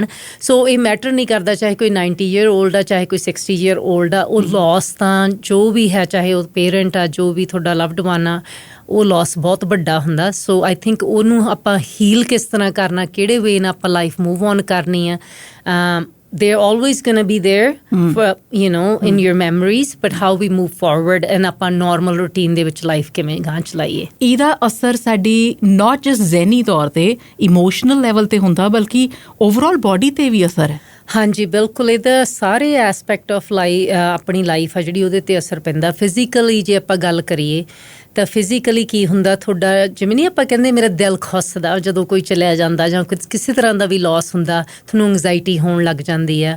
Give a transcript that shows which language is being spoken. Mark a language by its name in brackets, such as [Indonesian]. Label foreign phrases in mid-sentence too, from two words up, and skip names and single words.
[Punjabi] ਸੋ ਇਹ ਮੈਟਰ ਨਹੀਂ ਕਰਦਾ ਚਾਹੇ ਕੋਈ 90 [English] year old [Punjabi] ਆ, ਚਾਹੇ ਕੋਈ 60 [English] year old [Punjabi] ਆ, ਉਹ ਲੋਸ ਤਾਂ ਜੋ ਵੀ ਹੈ, ਚਾਹੇ ਉਹ ਪੇਰੈਂਟ ਆ, ਜੋ ਵੀ ਤੁਹਾਡਾ [English] loved one [Punjabi] ਆ, ਉਹ ਲੋਸ ਬਹੁਤ ਵੱਡਾ ਹੁੰਦਾ। ਸੋ [English] I think [Punjabi] ਉਹਨੂੰ ਆਪਾਂ ਹੀਲ ਕਿਸ ਤਰ੍ਹਾਂ ਕਰਨਾ, ਕਿਹੜੇ ਵੇ ਨਾਲ ਆਪਾਂ [English] life move on [Punjabi] ਕਰਨੀ ਆ। [English] They're always going to be there for, in your memories, but how we move forward and [Punjabi] ਆਪਾਂ normal routine ਦੇ ਵਿੱਚ ਲਾਈਫ ਕਿਵੇਂ ਗਾਂ ਚਲਾਈਏ। ਇਹਦਾ ਅਸਰ ਸਾਡੀ [English] not just [Punjabi] ਜ਼ਹਿਨੀ ਤੌਰ 'ਤੇ, [English] emotional level [Punjabi] 'ਤੇ ਹੁੰਦਾ, ਬਲਕਿ [English] overall body [Punjabi] 'ਤੇ ਵੀ ਅਸਰ ਹੈ। ਹਾਂਜੀ, ਬਿਲਕੁਲ। ਇਹਦਾ ਸਾਰੇ [English] aspect of [Punjabi] ਆਪਣੀ ਲਾਈਫ ਆ ਜਿਹੜੀ ਉਹਦੇ 'ਤੇ ਅਸਰ ਪੈਂਦਾ। ਫਿਜ਼ੀਕਲੀ ਜੇ ਆਪਾਂ ਗੱਲ ਕਰੀਏ ਤਾਂ ਫਿਜ਼ੀਕਲੀ ਕੀ ਹੁੰਦਾ, ਤੁਹਾਡਾ ਜਿਵੇਂ ਨਹੀਂ ਆਪਾਂ ਕਹਿੰਦੇ ਮੇਰਾ ਦਿਲ ਖੁੱਸਦਾ ਜਦੋਂ ਕੋਈ ਚਲਿਆ ਜਾਂਦਾ, ਜਾਂ ਕਿਸੇ ਤਰ੍ਹਾਂ ਦਾ ਵੀ ਲੋਸ ਹੁੰਦਾ, ਤੁਹਾਨੂੰ ਐਂਗਜ਼ਾਇਟੀ ਹੋਣ ਲੱਗ ਜਾਂਦੀ ਆ।